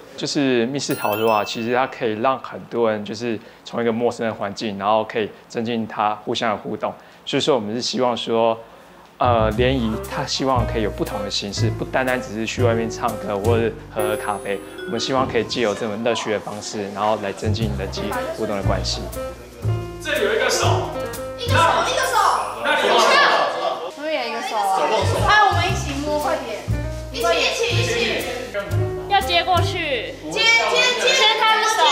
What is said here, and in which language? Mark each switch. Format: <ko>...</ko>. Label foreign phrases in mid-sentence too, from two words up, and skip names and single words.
<zh>就是密室逃脫啊，其實它可以讓很多人就是從一個陌生的環境，然後可以增進他互相的互動。所以說我們是希望說，聯誼他希望可以有不同的形式，不單單只是去外面唱歌或者喝咖啡。我們希望可以借由這種樂趣的方式，然後來增進人際互動的關係。這裡有一個手，一個手，那裡有手，後面有一個手啊！哎，我們一起摸，快點，一起，要接過去，接他的手，</zh>